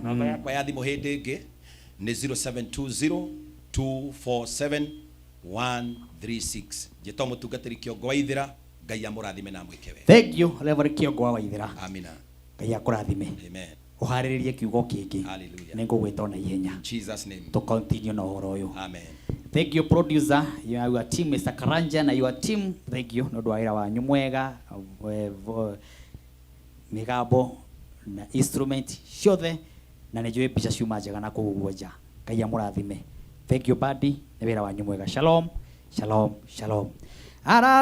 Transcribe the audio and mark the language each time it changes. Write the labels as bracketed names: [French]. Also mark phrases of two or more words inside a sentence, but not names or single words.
[Kikuyu] Namba yakwa ya thimu hindi ingi ni 0720247136. Njĩtwo mũtungatĩri Kĩongo wa Ithĩra. Ngai amũrathime na mwĩke wega. [English] Thank you Reverend Kĩongo wa Ithĩra. [Kikuyu] Amina. Ngai akũrathime. [English] Amen. [Kikuyu] Uharĩrĩrie kiugo kĩngĩ. [English] Hallelujah. [Kikuyu] Nĩngũgwĩta ona ihenya. [English] Jesus name. To continue na ũhoro ũyũ. [Kikuyu] Amen. [English] Thank you producer, your team Mr. Karanja na your team. Thank you [Kikuyu] no dwaira wanyu mwega migambo na instrument ciothe na nĩnjũĩ mbica ciuma njega na kũguo nja. Ngai amũrathime. [English] Thank you buddy, [Kikuyu] nĩ wĩra wanyu mwega. Shalom. Shalom, shalom. Ara